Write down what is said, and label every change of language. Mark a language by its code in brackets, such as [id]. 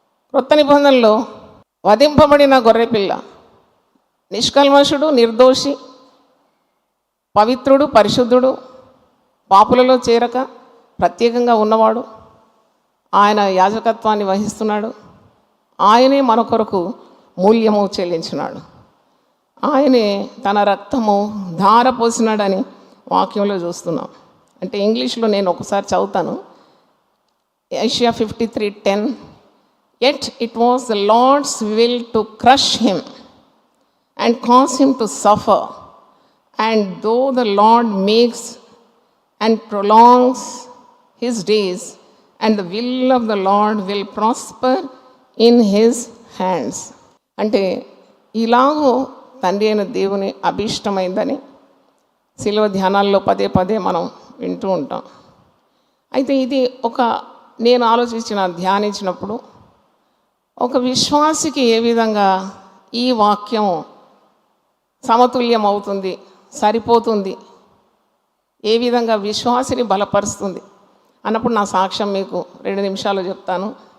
[te] క్రొత్త నిబంధనలో వధింపబడిన గొర్రెపిల్ల నిష్కల్మషుడు, నిర్దోషి, పవిత్రుడు, పరిశుద్ధుడు, పాపులలో చేరక ప్రత్యేకంగా ఉన్నవాడు, ఆయన యాజకత్వాన్ని వహిస్తున్నాడు. ఆయనే మన కొరకు మూల్యము చెల్లించినాడు. ఆయనే తన రక్తము ధారపోసినాడని వాక్యంలో చూస్తున్నాం. అంటే ఇంగ్లీష్లో నేను ఒకసారి చదువుతాను. [en] Isaiah 53:10 Yet it was the Lord's will to crush him and cause him to suffer. And though the Lord makes and prolongs his days, and the will of the Lord will prosper in his hands. [te] అంటే ఇలాగూ తండ్రి అయిన దేవుని అభీష్టమైందని శిలువ ధ్యానాల్లో పదే పదే మనం వింటూ ఉంటాం. అయితే ఇది నేను ధ్యానించినప్పుడు ఒక విశ్వాసికి ఏ విధంగా ఈ వాక్యం సమతుల్యం అవుతుంది, సరిపోతుంది, ఏ విధంగా విశ్వాసిని బలపరుస్తుంది అన్నప్పుడు నా సాక్ష్యం మీకు 2 నిమిషాలు చెప్తాను.